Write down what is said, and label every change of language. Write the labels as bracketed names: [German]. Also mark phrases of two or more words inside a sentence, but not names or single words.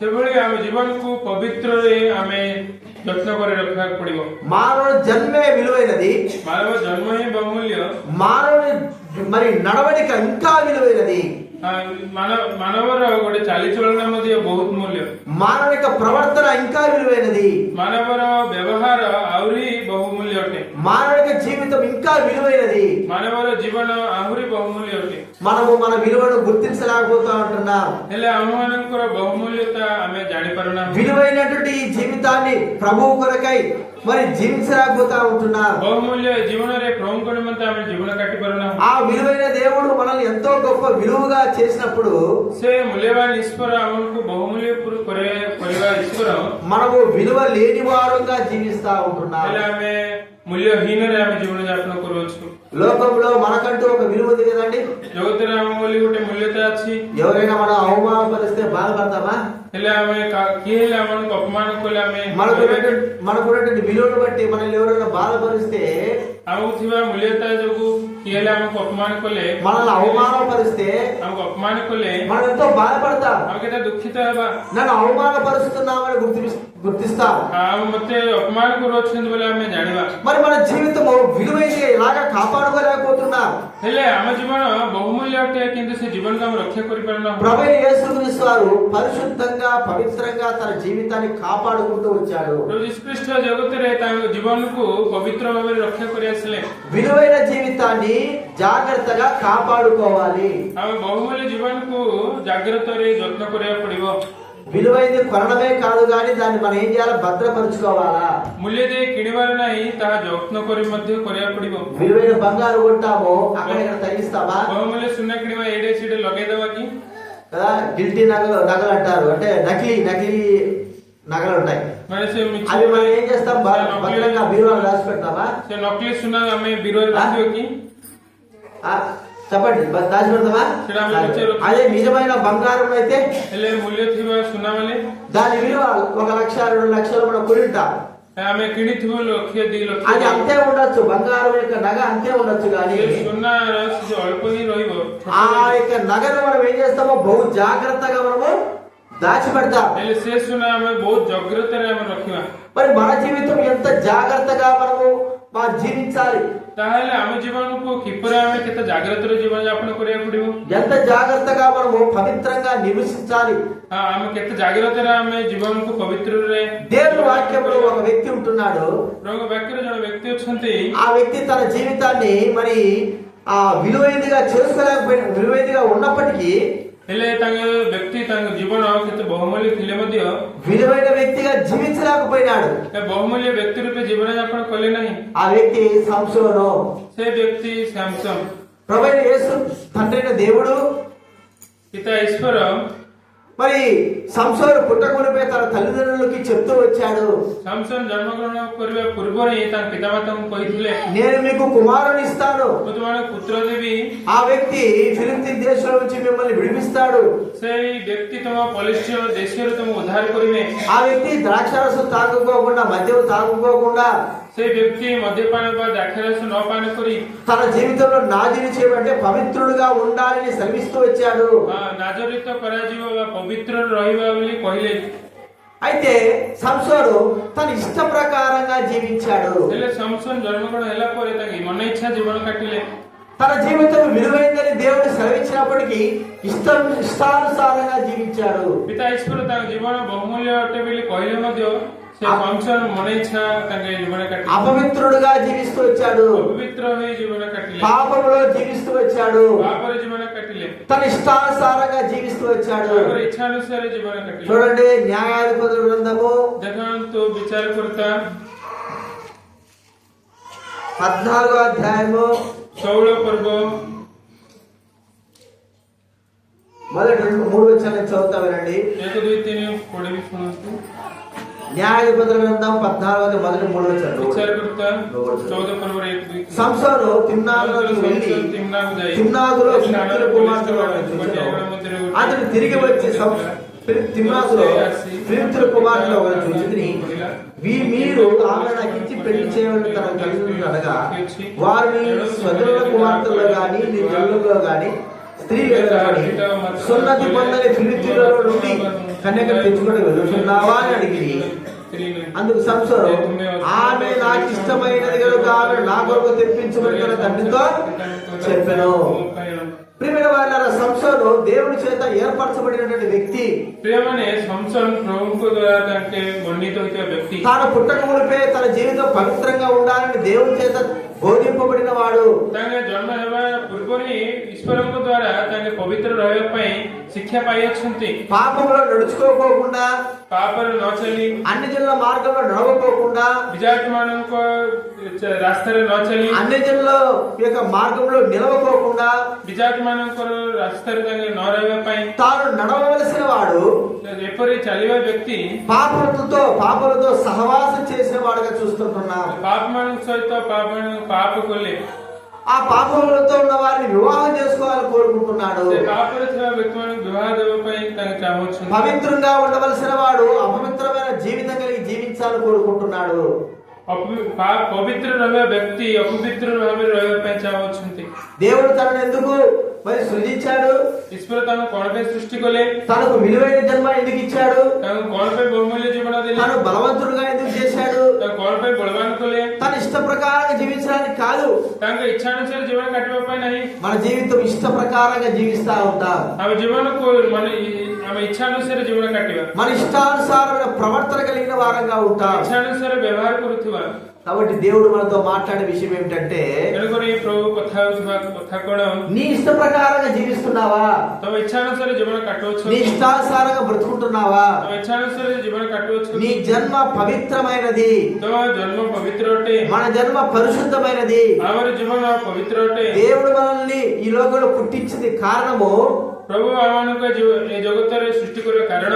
[Telugu] మానవుడి జన్మే విలువైనది, మానవుడి మరి నడవడిక ఇంకా విలువైనది, మానవిక ప్రవర్తన ఇంకా విలువైనది, [Odia] ମାନବର ବ୍ୟବହାର ଆଉରି ବହୁମୂଲ୍ୟ. ଅଟେ। [Telugu] మానవుడి జీవితం ఇంకా విలువైనది. [Odia] ମାନବର ଜୀବନ ଆହୁରି ବହୁମୂଲ୍ୟ ଅଟେ। [Telugu] మనము మన విలువను గుర్తించలేకపోతా ఉంటున్నాం. [Odia] ହେଲେ ଆମମାନଙ୍କର ବହୁମୂଲ୍ୟତା ଆମେ ଜାଣିପାରୁନାହୁଁ। [Telugu] విలువైనటువంటి ఈ జీవితాన్ని ప్రభువు కొరకై మరి జీవించలేకపోతా ఉంటున్నాం. [Odia] ବହୁମୂଲ୍ୟ ଏ ଜୀବନରେ ପ୍ରଭୁଙ୍କ ନିମନ୍ତେ ଆମେ ଜୀବନ କାଟି ପାରୁନାହୁଁ। [Telugu] ఆ విలువైన దేవుడు మనల్ని ఎంతో గొప్ప విలువగా చేసినప్పుడు [Odia] ସେ ମୂଲ୍ୟବାନ ଈଶ୍ୱର ଆମକୁ ବହୁମୂଲ୍ୟ କରିବା ଈଶ୍ୱର [Telugu] మనము విలువ లేని వారుగా జీవిస్తా ఉంటున్నాం. [Odia] ହେଲେ ଆମେ ମୂଲ୍ୟହୀନରେ ଆମେ ଜୀବନ ଯାପନ କରୁଅଛୁ। [Telugu] లోకంలో మనకంటూ ఒక విలువ ఉంది కదండి. [Odia] ଜଗତରେ ଆମ ବୋଲି ଗୋଟେ ମୂଲ୍ୟତା ଅଛି। [Telugu] ఎవరైనా మనం అవమానపరిస్తే బాధపడతామా? [Odia] ହେଲେ ଆମେ କିଏ ହେଲେ ଆମକୁ ଅପମାନ କଲେ ଆମେ [Telugu] మనకున్నటువంటి విలువను బట్టి మనల్ని ఎవరైనా బాధపరిస్తే, [Odia] ଆମକୁ ଥିବା ମୂଲ୍ୟତା ଯୋଗୁ କିଏ ହେଲେ ଆମକୁ ଅପମାନ କଲେ, [Telugu] మనల్ని అవమానపరిస్తే [Odia] ଆମକୁ ଅପମାନ କଲେ [Telugu] మనం ఎంతో బాధపడతాం. [Odia] ଆମେ କେତେ ଦୁଃଖିତ ହେବା। [Telugu] నన్ను అవమానపరుస్తున్నామని గుర్తిస్తాం. [Odia] ମତେ ଅପମାନ କରୁଅଛନ୍ତି ବୋଲି ଆମେ ଜାଣିବା। [Telugu] మరి మన జీవితము విలువైన ఇలాగా కాపాడుకోలేకపోతున్నాం. [Odia] ହେଲେ ଆମ ଜୀବନ ବହୁମୂଲ୍ୟ ଅଟେ, କିନ୍ତୁ ସେ ଜୀବନକୁ ଆମେ ରକ୍ଷା କରିପାରୁନାହୁଁ। [Telugu] ప్రభు యేసుక్రీస్తు వారు పరిశుద్ధంగా పవిత్రంగా తన జీవితాన్ని కాపాడుకుంటూ వచ్చాడు. [Odia] ପ୍ରଭୁ ଯୀଶୁଖ୍ରୀଷ୍ଟ ଜଗତରେ ତାଙ୍କ ଜୀବନକୁ ପବିତ୍ର ଭାବରେ ରକ୍ଷା କରି ଆସିଲେ। [Telugu] విలువైన జీవితాన్ని జాగ్రత్తగా కాపాడుకోవాలి. [Odia] ଆମେ ବହୁମୂଲ୍ୟ ଜୀବନକୁ ଜାଗ୍ରତରେ ଯତ୍ନ କରିବାକୁ ପଡିବ। [Telugu] విలువైంది కొనడమే కాదు కానీ దాన్ని మనం ఏం చేయాలి? భద్రపరుచుకోవాలా. [Odia] ମୂଲ୍ୟ ଦେଇ କିଣିବାର ନାହିଁ, ତାହା ଯତ୍ନ କରି ମଧ୍ୟ କରିବାକୁ ପଡିବ। [Telugu] విలువైన బంగారు కొంటాము, అక్కడ ఇక్కడ తగ్గిస్తామా? [Odia] ବହୁమୂଲ୍ୟ ସୁନା କିଣିବା ଏଇడే ସିଡେ ଲଗେଇଦବା କି? [Telugu] కదా, గిల్టీ నగలు అంటారు. అంటే నకిలీ నగలు ఉంటాయి. [Odia] ମାନେ ସେ [Telugu] అవి మనం ఏం చేస్తాం? భద్రంగా బీరువాలో రాసి పెడతామా? [Odia] ସେ ନକଲି ସୁନା ଆମେ ବିରୋଧରେ ରଖିବ କି? [Telugu] చెప్పండి, దాచి పెడతామా? అదే నిజమైన బంగారం అయితే [Odia] ହେଲେ ମୂଲ୍ୟ ଥିବା ସୁନା ମାନେ [Telugu] దాని విలువ 1 లక్ష 2 లక్షలు మనం కొనింటాం. [Odia] ଆମେ କିଣିଥିବୁ 1,00,000-2,00,000 [Telugu] అది అంతే ఉండొచ్చు. బంగారం యొక్క నగ అంతే ఉండొచ్చు కానీ [Odia] ସୁନାର ଅଳ୍ପ ହିଁ ରହିବ। [Telugu] ఆ యొక్క నగను మనం ఏం చేస్తామో బహు జాగ్రత్తగా మనము దాచిపెడతాం. [Odia] ହେଲେ ସେ ସୁନା ଆମେ ବହୁତ ଜାଗ୍ରତରେ ଆମେ ରଖିବା। [Telugu] మరి మన జీవితం ఎంత జాగ్రత్తగా మనము జీవించాలి? [Odia] ତାହେଲେ ଆମ ଜୀବନକୁ କିପରି ଆମେ କେତେ ଜାଗ୍ରତରେ ଜୀବନ ଯାପନ କରିବାକୁ ପଡିବ? [Telugu] ఎంత జాగ్రత్తగా మనము పవిత్రంగా నివసించాలి? [Odia] ଆମେ କେତେ ଜାଗ୍ରତରେ ଆମେ ଜୀବନକୁ పవిత్ରରେ [Telugu] దేవుని వాక్యంలో ఒక వ్యక్తి ఉంటున్నాడు. [Odia] ପ୍ରଭୁଙ୍କ ବାକ୍ୟରେ ଜଣେ ବ୍ୟକ୍ତି ଅଛନ୍ତି। [Telugu] ఆ వ్యక్తి తన జీవితాన్ని మరి విలువైనదిగా చేసుకోలేకపోయిన, విలువైనదిగా ఉన్నప్పటికీ [Odia] ହେଲେ ତାଙ୍କ ବ୍ୟକ୍ତି ତାଙ୍କ ଜୀବନ କେତେ ବହୁମୂଲ୍ୟ ଥିଲେ ମଧ୍ୟ [Telugu] విలువైన వ్యక్తిగా జీవించలేకపోయినాడు. [Odia] ବହୁମୂଲ୍ୟ ବ୍ୟକ୍ତି ରୂପେ ଜୀବନ ଯାପନ କଲେ ନାହିଁ। [Telugu] ఆ వ్యక్తి సంసోను. [Odia] ସେ ବ୍ୟକ୍ତି ସାମସନ। [Telugu] ప్రభువైన యేసు తండ్రైన దేవుడు [Odia] ପିତା ଈଶ୍ୱର [Telugu] మరి సంసోను పుట్టకమునిపై తన తల్లిదండ్రులకి చెప్తూ వచ్చాడు. [Odia] ସାମସନ ଜନ୍ମଗ୍ରହଣ କରିବା ପୂର୍ବରୁ ତାଙ୍କ ପିତାମାତାଙ୍କୁ କହିଥିଲେ, [Telugu] నేను మీకు కుమారుని ఇస్తాను. [Odia] ମୁଁ ତୁମମାନଙ୍କୁ ପୁତ୍ର ଦେବି। [Telugu] ఆ వ్యక్తి ఫిలిస్తీన్ దేశం నుంచి మిమ్మల్ని విడిపిస్తాడు. [Odia] ସେଇ ବ୍ୟକ୍ତି ତମ ପଲିଷ୍ୟ ଦେଶରୁ ତମକୁ ଉଦ୍ଧାର କରିବେ। [Telugu] ఆ వ్యక్తి ద్రాక్షారసం తాగుకోకుండా, మద్యం తాగుకోకుండా, [Odia] ସେ ବ୍ୟକ୍ତି ମଦ୍ୟପାନ ବା ଦ୍ରାକ୍ଷାରସ ନ ପାନ କରି [Telugu] తన జీవితంలో నాజీని చేయమంటే పవిత్రుడుగా ఉండాలని శ్రమిస్తూ వచ్చాడు. [Odia] ନାଜରିତ କରାଯିବ ବା ପବିତ୍ର ରହିବା ବୋଲି କହିଲେ। [Telugu] అయితే సంసోను తన ఇష్ట ప్రకారంగా జీవించాడు. [Odia] ହେଲେ ସାମସନ ଜନ୍ମଗ୍ରହଣ ହେଲା ପରେ ତାଙ୍କ ମନ ଇଚ୍ଛା ଜୀବନ କାଟିଲେ। [Telugu] తన జీవితం విలువైందని దేవుడు సెలవిచ్చినప్పటికీ ఇష్టానుసారంగా జీవించాడు. [Odia] ପିତା ଈଶ୍ୱର ତାଙ୍କ ଜୀବନ ବହୁମୂଲ୍ୟ ଅଟେ ବୋଲି କହିଲେ ମଧ୍ୟ ସେ ସାମସନ ମନ ଇଚ୍ଛା ତାଙ୍କ ଜୀବନ କାଟିଲେ। [Telugu] అపవిత్రుడుగా జీవిస్తూ వచ్చాడు. [Odia] ଅପବିତ୍ର ହୋଇ ଜୀବନ କାଟିଲେ। [Telugu] పాపములో జీవిస్తూ వచ్చాడు. [Odia] ପାପରେ ଜୀବନ କାଟିଲେ। [Telugu] తన ఇష్టానుసారంగా జీవిస్తూ వచ్చాడు. [Odia] ତାଙ୍କର ଇଚ୍ଛା ଅନୁସାରେ ଜୀବନ କାଟିଲେ। [Telugu] చూడండి, న్యాయాధిపతుల గ్రంథము [Odia] ଦେଖନ୍ତୁ ବିଚାରକର୍ତ୍ତା [Telugu] 14వ అధ్యాయము [Odia] 16 పర్ବ [Telugu] మొదటి 3 వచనాలను చదువుతా వినండి. [Odia] 1 2 3 ପଢିବି ଶୁଣନ୍ତୁ। [Telugu] న్యాయాధిపతుల గ్రంథం 14వ మొదటి 3 వచనం. [Odia] ବିଚାରକର୍ତ୍ତା 14 ପର୍ବର 1 2 [Telugu] సంసోను తిమ్నాగులోకి వెళ్ళి తిమ్నాగులో ఫిలిష్తీయుల కుమార్తెలను చూచెను. అతడు తిరిగి వచ్చి తిమ్నాగులో ఫిలిష్తీయుల కుమార్తెలు ఒకరిని చూచి, మీరు ఆమె నాకు ఇచ్చి పెళ్లి చేయమని తన తల్లిదండ్రులు అనగా, వారిని స్వజనుల కుమార్తెల్లో గాని నీ జనులలో గాని స్త్రీలు ఎదురబడి సున్నతి పొందని ఫిలిష్తీయులలో నుండి కన్యకను తెచ్చుకొని వెళ్తున్నావా అని అడిగి, అందుకు సంసోను, ఆమె నాకు ఇష్టమైనది కనుక ఆమె నా కొరకు తెప్పించమని తన తండ్రితో చెప్పెను. ప్రియమైన వారలారా, సంసోను దేవుని చేత ఏర్పరచబడినటువంటి వ్యక్తి. [Odia] ପ୍ରିୟମାନେ ସମସନ ପ୍ରଭୁଙ୍କ ଦ୍ୱାରା ତାଙ୍କେ ବର୍ଣ୍ଣିତ ହୋଇଥିବା ବ୍ୟକ୍ତି। [Telugu] తాను పుట్టక మునిపే తన జీవితం పవిత్రంగా ఉండాలని దేవుని చేత బోధింపబడిన వాడు। [Odia] ତାଙ୍କେ ଜନ୍ମ ହେବା ପୂର୍ବରୁ ହିଁ ଈଶ୍ୱରଙ୍କ ଦ୍ୱାରା ତାଙ୍କେ ପବିତ୍ର ରହିବା ପାଇଁ ଶିକ୍ଷା ପାଇଅଛନ୍ତି। [Telugu] పాపంలో నడుచుకోకుండా, [Odia] ପାପରେ ନ ଚାଲି, [Telugu] అన్ని జనుల మార్గంలో నడవకోకుండా, [Odia] ବିଜାତିମାନଙ୍କ ରାସ୍ତାରେ ନ ଚାଲି, [Telugu] అన్ని జనుల యొక్క మార్గంలో నిలవకోకుండా, [Odia] ବିଜାତିମାନଙ୍କର ରାସ୍ତାରେ ତାଙ୍କେ ନ ରହିବା ପାଇଁ [Telugu] తాను నడవవలసిన వాడు [Odia] ଏପରି ଚାଲିବା ବ୍ୟକ୍ତି [Telugu] పాపలతో సహవాసం చేసిన వాడుగా చూస్తుంటున్నాం। [Odia] ପାପମାନଙ୍କ ସହିତ ପାପ କଲେ [Telugu] ఆ పాపములతో ఉన్న వారిని వివాహం చేసుకోవాలని కోరుకుంటున్నాడు। [Odia] ସେ ପାପରେ ଥିବା ବ୍ୟକ୍ତିମାନଙ୍କୁ ବିବାହ ଦେବା ପାଇଁ ତାଙ୍କେ ଚାହୁଁଛନ୍ତି। [Telugu] పవిత్రంగా ఉండవలసిన వాడు అపవిత్రమైన జీవితం కలిగి జీవించాలని కోరుకుంటున్నాడు। [Odia] ପବିତ୍ର ରହିବା ବ୍ୟକ୍ତି ଅପବିତ୍ର ଭାବରେ ରହିବା ପାଇଁ ଚାହୁଁଛନ୍ତି। [Telugu] దేవుడు తనను ఎందుకు మరి సృజించాడు? [Odia] ଈଶ୍ୱର ତାଙ୍କୁ କଣ ପାଇଁ ସୃଷ୍ଟି କଲେ? [Telugu] తనకు విలువైన జన్మ ఎందుకు ఇచ్చాడు? [Odia] ତାଙ୍କୁ କଣ ପାଇଁ ବହୁమୂଲ୍ୟ ଜୀବନ ଦେଲେ? [Telugu] తను బలవంతుడుగా ఎందుకు చేశాడు? [Odia] ତାଙ୍କୁ କଣ ପାଇଁ ବଳବାନ କଲେ? [Telugu] తన ఇష్ట ప్రకారంగా జీవించడానికి కాదు, [Odia] ତାଙ୍କ ଇଚ୍ଛାନୁସାରେ ଜୀବନ କାଟିବା ପାଇଁ ନାହିଁ। [Telugu] మన జీవితం ఇష్ట ప్రకారంగా జీవిస్తా ఉంటాం। [Odia] ଆମ ଜୀବନକୁ ମାନେ ଆମ ଇଚ୍ଛାନୁସାରେ ଜୀବନ କାଟିବା, [Telugu] మన ఇష్టానుసారమైన ప్రవర్తన కలిగిన వారంగా ఉంటాం। [Odia] ଇଚ୍ଛାନୁସାରେ ବ୍ୟବହାର କରୁଥିବା। [Telugu] కాబట్టి దేవుడు మనతో మాట్లాడే విషయం ఏమిటంటే, [Odia] ତେଣୁକରି ପ୍ରଭୁ କଥା ହେଉଥିବା କଥା କଣ? [Telugu] నీ ఇష్ట ప్రకారంగా జీవిస్తున్నావా? [Odia] ତମ ఇచ్ఛానుసాରେ ଜୀବନ କାଟୁଅଛ? [Telugu] నీ ఇష్టానుసారంగా బ్రతుకుంటున్నావా? [Odia] ତମ ఇచ్ఛానుସାରେ ଜୀବନ କାଟୁଅଛ? [Telugu] నీ జన్మ పవిత్రమైనది, [Odia] ତମ ଜନ୍ମ ପବିତ୍ର ଅଟେ, [Telugu] మన జన్మ పరిశుద్ధమైనది। [Odia] ଆମର ଜୀବନ ପବିତ୍ର ଅଟେ। [Telugu] దేవుడు మనల్ని ఈ లోకంలో పుట్టించింది కారణము, [Odia] ప్రభు ଆମମାନଙ୍କ ଏ ଜଗତରେ ସୃଷ୍ଟି କରିବା କାରଣ